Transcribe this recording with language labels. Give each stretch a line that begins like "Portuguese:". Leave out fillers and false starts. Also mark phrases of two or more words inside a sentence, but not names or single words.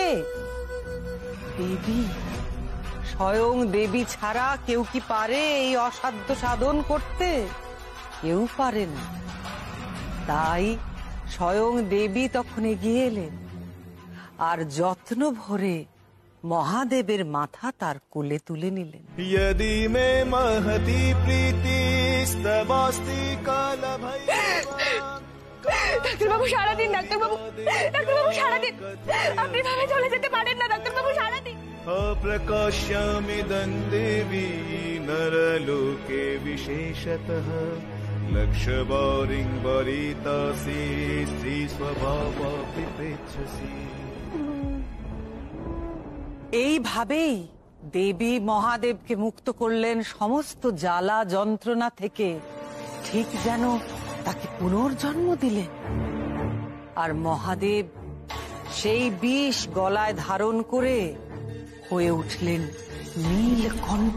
Bangla: দেবী, স্বয়ং দেবী ছাড়া কেউ কি পারে এই অসাধ্য সাধন করতে? কেউ পারে না। তাই স্বয়ং দেবী তখন এগিয়ে এলেন, আর যত্ন ভরে মহাদেবের মাথা তার কোলে তুলে নিলেন।
Sanskrit: यदि मे महती प्रीति स्तवास्ति काल भय।
Bangla: ডাক্তারবাবু সারা দিন। ডাক্তারবাবু, ডাক্তারবাবু সারা দিন। আপনি ভাবে চলে যেতে পারেন না ডাক্তারবাবু, সারা দিন।
Sanskrit: अप्रकाश्यामिदं देवी नरलोके विशेषतः लक्ष्यवारिं वरितासि स्त्री स्वभावापि प्रेच्छसि।
Bangla: এইভাবেই দেবী মহাদেবকে মুক্ত করলেন সমস্ত জ্বালা যন্ত্রণা থেকে, ঠিক যেন তাকে পুনর্জন্ম দিলেন। আর মহাদেব সেই বিষ গলায় ধারণ করে হয়ে উঠলেন নীলকণ্ঠ।